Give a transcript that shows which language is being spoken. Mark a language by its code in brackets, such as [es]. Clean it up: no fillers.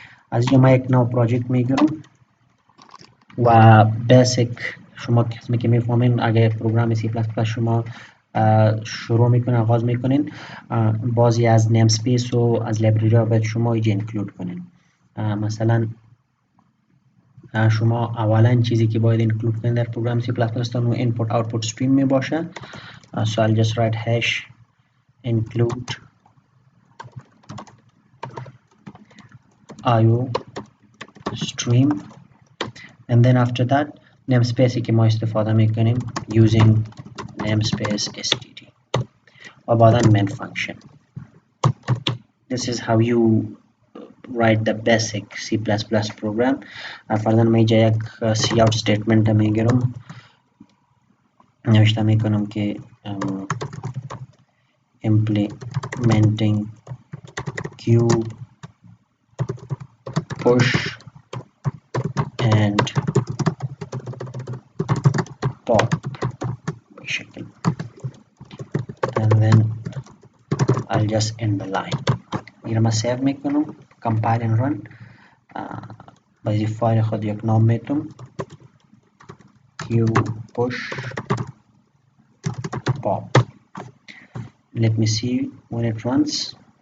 [fa] از اینجا ما یک نو پروژکت میگیرم و بیسیک شما کسی که میفهمین اگر پروگرام C++ شما شروع میکنین آغاز میکنین، بازی از نیم اسپیس و از لایبرری ها باید شما اینجا اینکلود کنین. مثلا شما اولا چیزی که باید اینکلود کنین در پروگرام C++ تان input output stream می باشه. [en] So I'll just write hash include IO stream and then after that namespace [fa] که ما استفاده میکنیم [en] using namespace std [fa] و بعدا [en] main function. This is how you write the basic C++ program. [fa] فرضاً ما اینجا یک سی اوت statement میگیرم، نوشته میکنم که [en] implementing queue push and pop [fa] بشکل [en] and then I'll just end the line. [fa] این رو من سیو میکنم، [en] compile and run. [fa] بازی فایل خود یک نام میتونم queue push pop. [en] Let me see when it runs.